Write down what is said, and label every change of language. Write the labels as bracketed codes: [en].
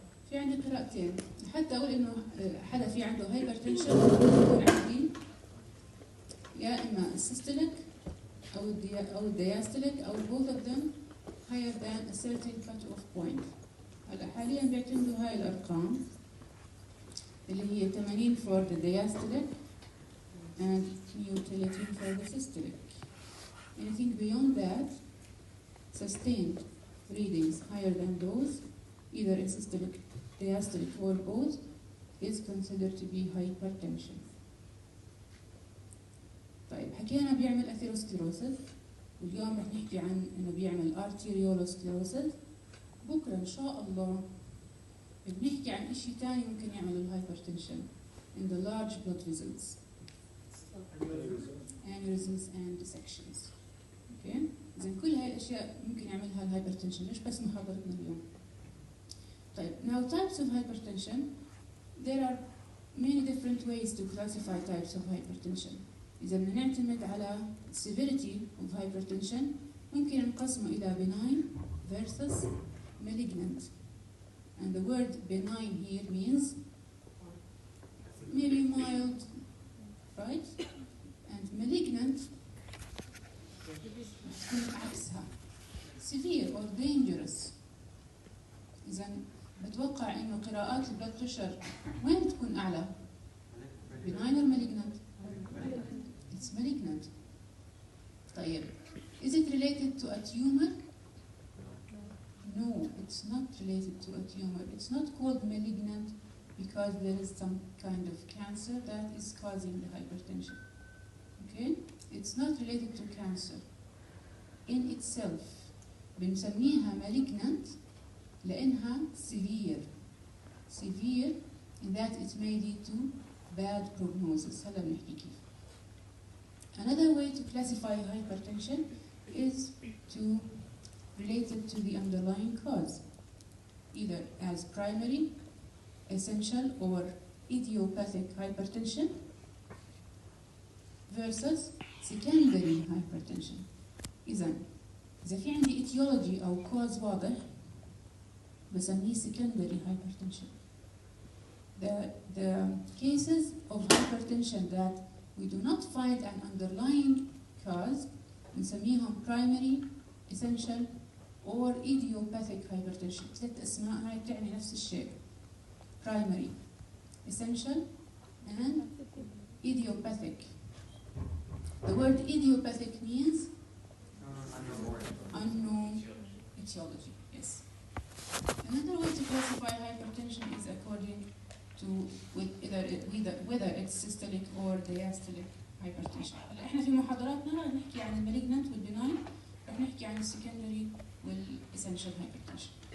[ar] في عندي قراءتين، حتى أقول إنه حدا في عنده هايبرتنشن يكون عندي يا إما السيستوليك أو الدياستوليك أو [en] both of them higher than a certain cut-off point. [ar] هلا حاليا بيعتمدوا هاي الأرقام اللي هي [en] 80 for the diastolic and 130 for the systolic. Anything beyond that, sustained readings higher than those, either in systolic, diastolic or both, is considered to be hypertension. [ar] طيب حكينا بيعمل اثيروسكليروسيس، واليوم رح نحكي عن انه بيعمل ارتيريولوسكليروسيس. بكره ان شاء الله بنحكي عن شيء ثاني ممكن يعمل الهايبرتنشن [en] in the large blood vessels. aneurysms and dissections. Okay? [ar] إذا كل هاي الأشياء ممكن يعملها الهايبرتنشن، مش بس محاضرتنا اليوم. طيب, [en] now types of hypertension. There are many different ways to classify types of hypertension. [ar] إذا بدنا نعتمد على [en] severity of hypertension [ar] ممكن نقسمه إلى [en] benign versus malignant. And the word benign here means maybe mild, right? And malignant [ar] عكسها [en] severe or dangerous. [ar] إذا بتوقع إنه قراءات البلد بريشر وين تكون أعلى؟ [en] benign or malignant? It's malignant. [ar] طيب, [en] is it related to a tumor? No, it's not related to a tumor. It's not called malignant because there is some kind of cancer that is causing the hypertension. Okay? It's not related to cancer. In itself, [ar] بنسميها [en] malignant [ar] لأنها [en] severe. Severe in that it may lead to bad prognosis. [ar] هلا بنحكي كيف. [en] Another way to classify hypertension is to relate it to the underlying cause, either as primary, essential, or idiopathic hypertension versus secondary hypertension. [ar] إذا في عندي etiology أو cause واضح بسميه [en] secondary hypertension. The cases of hypertension that we do not find an underlying cause [ar] نسميهم [en] primary, essential, or idiopathic hypertension. [ar] 3 أسماء هاي بتعني نفس الشيء. [en] primary, essential, and idiopathic. The word idiopathic means unknown etiology. Yes. Another way to classify hypertension is according to whether it's systolic or diastolic hypertension. [ar] هلا احنا في محاضراتنا رح نحكي عن المالجنانت والبناين، رح نحكي عن السكندري والاسنشال hypertension.